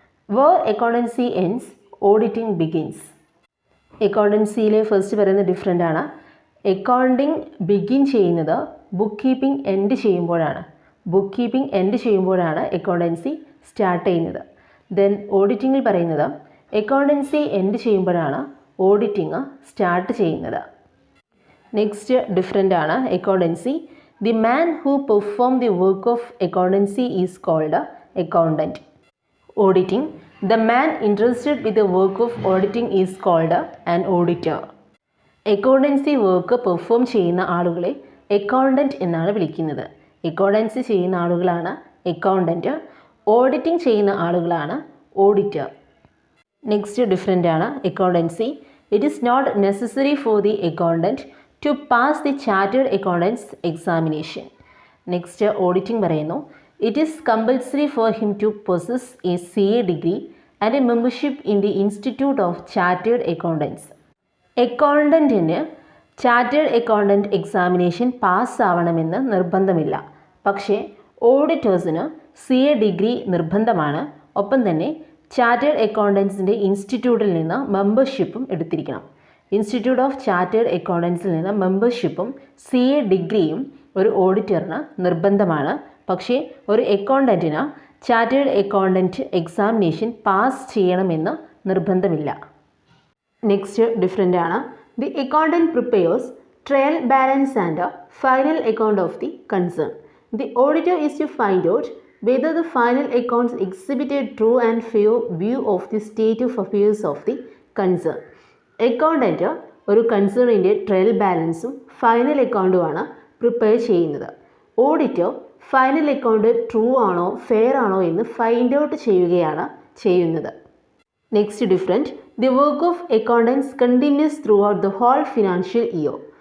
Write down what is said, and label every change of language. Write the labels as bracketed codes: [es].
[en] Where accountancy ends auditing begins. [ml] അക്കൗണ്ടൻസിയിലെ first പറയുന്ന different ആണ്, accounting begin ചെയ്യുന്നത് ബുക്ക് കീപ്പിംഗ് എൻഡ് ചെയ്യുമ്പോഴാണ്. ബുക്ക് കീപ്പിംഗ് എൻഡ് ചെയ്യുമ്പോഴാണ് അക്കൗണ്ടൻസി സ്റ്റാർട്ട് ചെയ്യുന്നത്. ദെൻ ഓഡിറ്റിങ്ങിൽ പറയുന്നത് അക്കൗണ്ടൻസി എൻഡ് ചെയ്യുമ്പോഴാണ് ഓഡിറ്റിംഗ് സ്റ്റാർട്ട് ചെയ്യുന്നത്. നെക്സ്റ്റ് ഡിഫറൻ്റ് ആണ് accountancy. [en] The man who performs the work of accountancy is called an accountant. Auditing, the man interested with the work of auditing is called an auditor. [ml] Accountancy work perform ചെയ്യുന്ന ആളുകളെ accountant എന്നാണ് വിളിക്കുന്നത്. Accountancy ചെയ്യുന്ന ആളുകളാണ് accountant. Auditing ചെയ്യുന്ന ആളുകളാണ് auditor. [en] Next different ആണ് accountancy. It is not necessary for the accountant to pass the chartered accountants examination. Next auditing പറയുന്നു, it is compulsory for him to possess a CA degree and a membership in the Institute of Chartered Accountants. [ml] അക്കൗണ്ടൻറ്റിന് chartered accountant examination pass ആവണമെന്ന് നിർബന്ധമില്ല. പക്ഷേ ഓഡിറ്റേഴ്സിന് CA degree നിർബന്ധമാണ്. ഒപ്പം തന്നെ chartered അക്കൗണ്ടൻസിൻ്റെ ഇൻസ്റ്റിറ്റ്യൂട്ടിൽ നിന്ന് മെമ്പർഷിപ്പും എടുത്തിരിക്കണം. Institute of chartered അക്കൗണ്ടൻസിൽ നിന്ന് മെമ്പർഷിപ്പും CA ഡിഗ്രിയും ഒരു ഓഡിറ്ററിന് നിർബന്ധമാണ്. പക്ഷേ ഒരു അക്കൗണ്ടൻറ്റിന് ചാർട്ടേഡ് അക്കൗണ്ടൻറ്റ് എക്സാമിനേഷൻ പാസ് ചെയ്യണമെന്ന് നിർബന്ധമില്ല. [en] Next different ആണ്, the accountant prepares trial balance and final account of the concern. The auditor is to find out whether the final accounts exhibit a true and fair view of the state of affairs of the concern. [ml] Accountant ഒരു കൺസേണിൻ്റെ trial ബാലൻസും final അക്കൗണ്ടുമാണ് prepare ചെയ്യുന്നത്. Auditor final account true ആണോ fair ആണോ എന്ന് find out ചെയ്യുകയാണ് ചെയ്യുന്നത്. [en] Next different, the work of accountants continues throughout the whole financial year.